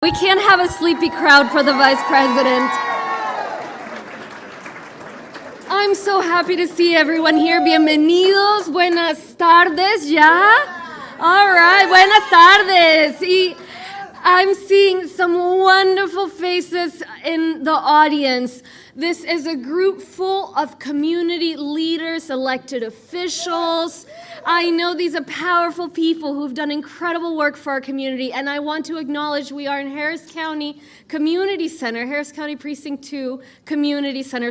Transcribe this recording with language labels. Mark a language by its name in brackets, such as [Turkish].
[English] We can't have a sleepy crowd for the Vice President. I'm so happy to see everyone here. [Spanish] Bienvenidos, buenas tardes, ¿ya? [English] All right, [Spanish] buenas tardes. [English] Y I'm seeing some wonderful faces in the audience. This is a group full of community leaders, elected officials. I know these are powerful people who've done incredible work for our community, and I want to acknowledge we are in Harris County Community Center, Harris County Precinct 2 Community Center.